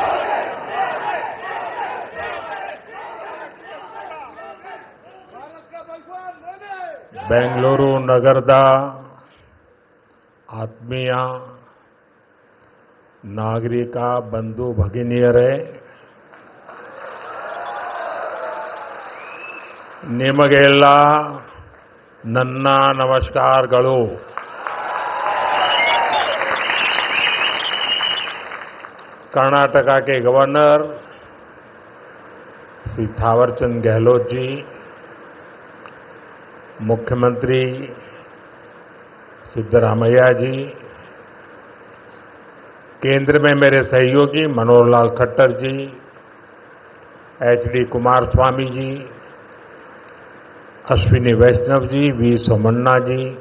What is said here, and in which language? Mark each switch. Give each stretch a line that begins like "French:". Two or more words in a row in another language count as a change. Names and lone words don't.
Kannada: ಬೆಂಗಳೂರು ನಗರದ ಆತ್ಮೀಯ ನಾಗರಿಕ ಬಂಧು ಭಗಿನಿಯರೇ, ನಿಮಗೆಲ್ಲ ನನ್ನ ನಮಸ್ಕಾರಗಳು.
Hindi: कर्नाटक के गवर्नर श्री थावरचंद गहलोत जी, मुख्यमंत्री सिद्धरामैया जी, केंद्र में मेरे सहयोगी मनोहर लाल खट्टर जी, एचडी कुमारस्वामी जी, अश्विनी वैष्णव जी, वी सोमन्ना जी,